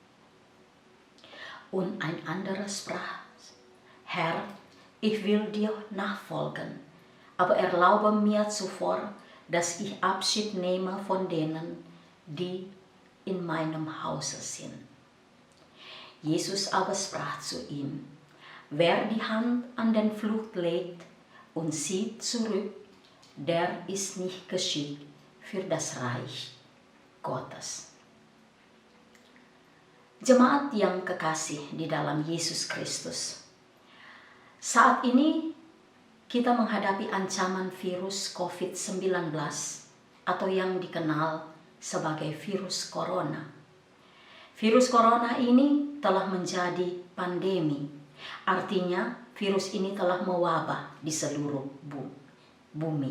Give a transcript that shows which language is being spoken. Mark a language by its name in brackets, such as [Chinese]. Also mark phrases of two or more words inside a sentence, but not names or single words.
[German] Und ein anderer sprach, "Herr, ich will dir nachfolgen, aber erlaube mir zuvor, dass ich Abschied nehme von denen, die in meinem Hause sind." Jesus aber sprach zu ihm, "Wer die Hand an den Flucht legt und sieht zurück, der ist nicht geschickt für das Reich Gottes." [Indonesian] Jemaat yang kekasih di dalam Yesus Kristus, saat ini kita menghadapi ancaman virus COVID-19 atau yang dikenal sebagai virus corona. Virus corona ini telah menjadi pandemi, artinya virus ini telah mewabah di seluruh bumi.